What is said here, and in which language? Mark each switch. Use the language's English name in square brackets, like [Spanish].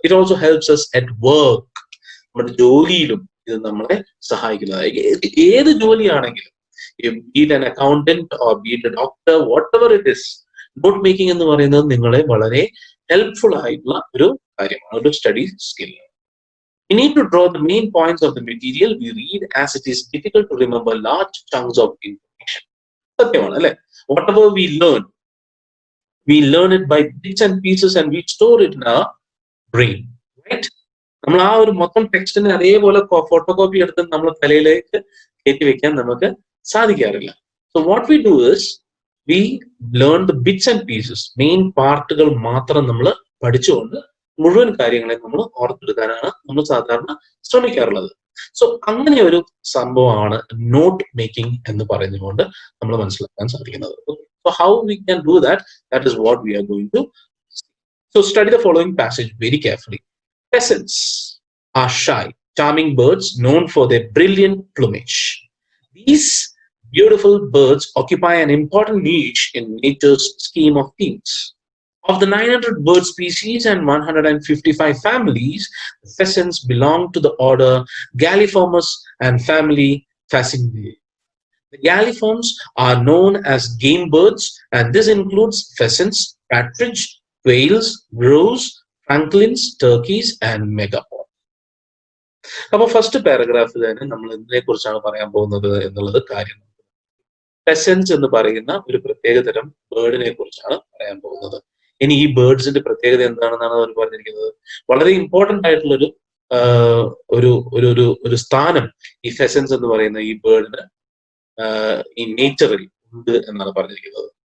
[English] It also helps us at work. [Malayalam] നമ്മുടെ ജോലിയിലും ഇത് നമ്മളെ സഹായിക്കുന്നതായിരിക്കും. ഏത് ജോലിയാണെങ്കിലും, [English] be it an accountant or be it a doctor, whatever it is, [Malayalam] not making എന്ന് പറയുന്നത് നിങ്ങളെ വളരെ ഹെൽപ്ഫുൾ ആയിട്ടുള്ള ഒരു കാര്യമാണ്, ഒരു study skill. [English] We need to draw the main points of the material we read, as it is difficult to remember large chunks of information. [Malayalam] സത്യമാണ് അല്ലെ. [English] Whatever we learn it by bits and pieces and we store it in our brain, right? [Malayalam] നമ്മൾ ആ ഒരു മൊത്തം ടെക്സ്റ്റിനെ അതേപോലെ photo copy എടുത്ത് നമ്മൾ തലയിലേക്ക് കയറ്റി വെക്കാൻ നമുക്ക് സാധിക്കാറില്ല. [English] So what we do is we learn the bits and pieces, [Malayalam] main പാർട്ടുകൾ മാത്രം നമ്മൾ പഠിച്ചുകൊണ്ട് മുഴുവൻ കാര്യങ്ങളെ നമ്മൾ ഓർത്തെടുക്കാനാണ് നമ്മൾ സാധാരണ ശ്രമിക്കാറുള്ളത്. സോ അങ്ങനെ ഒരു സംഭവമാണ് നോട്ട് മേക്കിംഗ് എന്ന് പറഞ്ഞുകൊണ്ട് നമ്മൾ മനസ്സിലാക്കാൻ സാധിക്കുന്നത്. [English] So how we can do that? That is what we are going to. So study the following passage very carefully. Pheasants are shy, charming birds known for their brilliant plumage. These beautiful birds occupy an important niche in nature's scheme of things. Of the 900 bird species and 155 families, the pheasants belong to the order Galliformes and family Phascidae. Galliforms are known as game birds, and this includes pheasants, partridge, quails, grouse, francolins, turkeys, and megapods. [Malayalam] അപ്പോൾ first പാരഗ്രാഫിൽ തന്നെ നമ്മൾ ഇതിനെ കുറിച്ചാണ് പറയാൻ പോകുന്നത് എന്നുള്ളത് കാര്യം. ഫെസൻസ് എന്ന് പറയുന്ന ഒരു പ്രത്യേകതരം ബേർഡിനെ കുറിച്ചാണ് പറയാൻ പോകുന്നത്. ഇനി ഈ ബേർഡ്സിന്റെ പ്രത്യേകത എന്താണെന്നാണ് അവർ പറഞ്ഞിരിക്കുന്നത്. വളരെ ഇമ്പോർട്ടന്റ് ആയിട്ടുള്ള ഒരു ഒരു ഒരു ഒരു സ്ഥാനം ഈ ഫെസൻസ് എന്ന് പറയുന്ന ഈ ബേർഡിന് ഈ നേച്ചറിൽ ഉണ്ട് എന്നാണ് പറഞ്ഞിരിക്കുന്നത്.